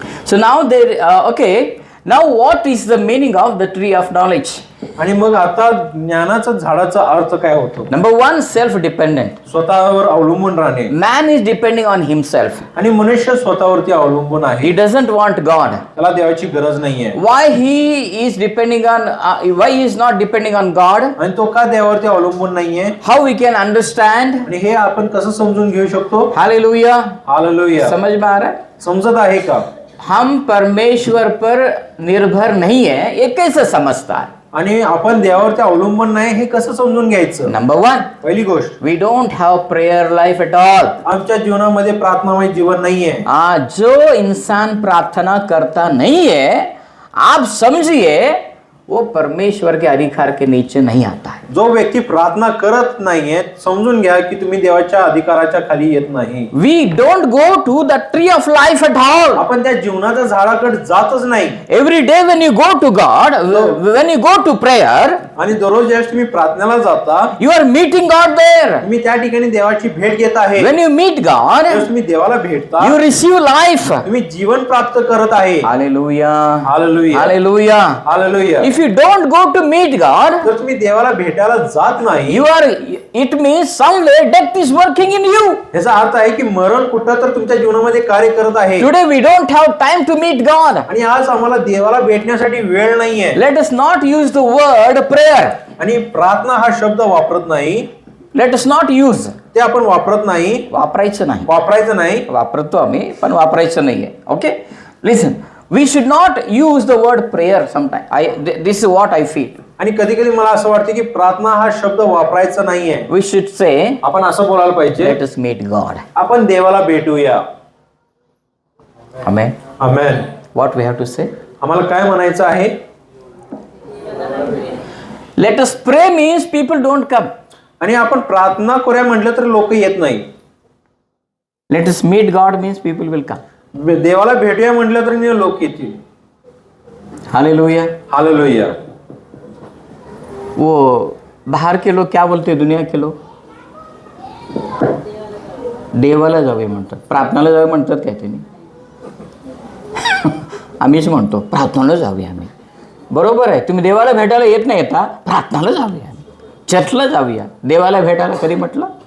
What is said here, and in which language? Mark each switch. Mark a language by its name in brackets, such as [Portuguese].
[English] So now there, okay, now what is the meaning of the tree of knowledge? [Marathi] आणि मग आता ज्ञानाचा झाडाचा अर्थ काय होतो? [English] Number one, self dependent. [Marathi] स्वतःवर अवलंबून राहणे. [English] Man is depending on himself. [Marathi] आणि मनुष्य स्वतःवरती अवलंबून आहे. [English] He doesn't want God. [Marathi] त्याला देवाची गरज नाहीये. [English] Why he is depending on, why he is not depending on God? [Marathi] आणि तो का देवावरती अवलंबून नाहीये? [English] How we can understand? [Marathi] आणि हे आपण कसं समजून घेऊ शकतो? [English] Hallelujah. [Marathi] हालेलुया. [Hindi] समझ में आ रहा है? [Marathi] समजत आहे का? [Hindi] हम परमेश्वर पर निर्भर नहीं है, ये कैसे समझता है? [Marathi] आणि आपण देवावरती अवलंबून नाही हे कसं समजून घ्यायचं? [English] number one, [Marathi] पहिली गोष्ट, [English] we don't have prayer life at all. [Marathi] आमच्या जीवनामध्ये प्रार्थनामय जीवन नाहीये. [Hindi] जो इंसान प्रार्थना करता नहीं है, आप समझिए वो परमेश्वर के अधिकार के नीचे नहीं आता है. [Marathi] जो व्यक्ती प्रार्थना करत नाहीये, समजून घ्या की तुम्ही देवाच्या अधिकाराच्या खाली येत नाही. [English] We don't go to the tree of life at all. [Marathi] आपण त्या जीवनाच्या झाडाकडे जातच नाही. [English] Every day when you go to God, when you go to prayer, [Marathi] आणि दररोज ज्यावेळेस तुम्ही प्रार्थनेला जाता, [English] you are meeting God there. [Marathi] तुम्ही त्या ठिकाणी देवाची भेट घेत आहे. [English] When you meet God, [Marathi] ज्यावेळेस तुम्ही देवाला भेटता, [English] you receive life. [Marathi] तुम्ही जीवन प्राप्त करत आहे. [English] Hallelujah. [Marathi] Hallelujah. [English] Hallelujah. [Marathi] Hallelujah. [English] If you don't go to meet God, [Marathi] जर तुम्ही देवाला भेटायला जात नाही, [English] it means somewhere death is working in you. [Marathi] याचा अर्थ आहे की मरण कुठं तर तुमच्या जीवनामध्ये कार्य करत आहे. [English] Today we don't have time to meet God. [Marathi] आणि आज आम्हाला देवाला भेटण्यासाठी वेळ नाहीये. [English] Let us not use the word prayer. [Marathi] आणि प्रार्थना हा शब्द वापरत नाही. [English] Let us not use. [Marathi] ते आपण वापरत नाही. वापरायचं नाही. वापरायचं नाही. वापरतो आम्ही, पण वापरायचं नाहीये. [English] Okay, listen, we should not use the word prayer sometime. This is what I feel. [Marathi] आणि कधी कधी मला असं वाटतं की प्रार्थना हा शब्द वापरायचा नाहीये. [English] we should say, [Marathi] आपण असं बोलायला पाहिजे, [English] Let us meet God. [Marathi] आपण देवाला भेटूया. आमेन. आमेन. [English] What we have to say? [Marathi] आम्हाला काय म्हणायचं आहे? [English] Let us pray means people don't come. [Marathi] आणि आपण प्रार्थना करूया म्हटलं तर लोक येत नाही. [English] Let us meet God means people will come. [Marathi] देवाला भेटूया म्हटलं तर लोक येतील. हालेलुया. हालेलुया. [Hindi] वो बाहर के लोग क्या बोलते हैं? दुनिया के लोग [Marathi] देवाला जावे म्हणतात, प्रार्थनाला जावे म्हणतात काय त्यांनी? आम्हीच म्हणतो प्रार्थनाला जाऊया आम्ही. बरोबर आहे, तुम्ही देवाला भेटायला येत नाही, येता प्रार्थनाला जाऊया, चर्चला जाऊया. देवाला भेटायला कधी म्हटलं?